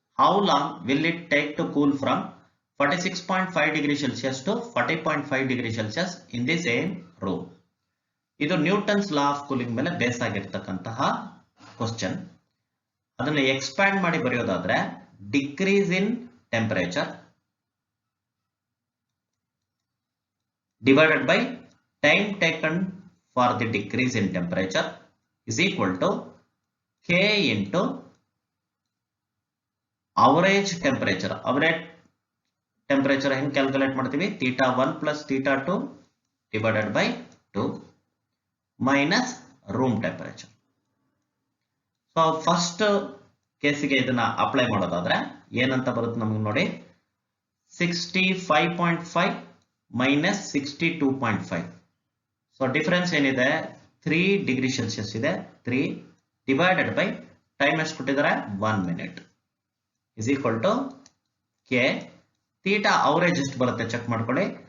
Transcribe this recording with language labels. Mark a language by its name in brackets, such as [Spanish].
[English] How long will it take to cool from 46.5 degrees Celsius to 40.5 degrees Celsius in the same room? [Kannada] ಇದು Newton's law of cooling ಮೇಲೆ base ಆಗಿರ್ತಕ್ಕಂತಹ question. ಅದನ್ನ expand ಮಾಡಿ ಬರೆಯೋದಾದ್ರೆ [English] Decrease in temperature divided by time taken for the decrease in temperature is equal to K into average temperature. Average temperature [Kannada] ಹೆಂಗೆ calculate ಮಾಡ್ತೀವಿ, [English] θ1 plus θ2 divided by 2 minus room temperature. [Kannada] So first ಕೇಸಿಗೆ ಇದನ್ನ apply ಮಾಡೋದಾದ್ರೆ ಏನಂತ ಬರುತ್ತೆ ನಮಗೆ ನೋಡಿ, 65.5 minus 62.5. So difference ಏನಿದೆ, 3 degree Celsius ಇದೆ. 3 ಡಿವೈಡೆಡ್ ಬೈ ಟೈಮ್ ಎಷ್ಟು ಕೊಟ್ಟಿದ್ದಾರೆ, 1 minute [English] Is equal to K. [Kannada] Theta average ಎಷ್ಟು ಬರುತ್ತೆ ಚೆಕ್ ಮಾಡ್ಕೊಳ್ಳಿ,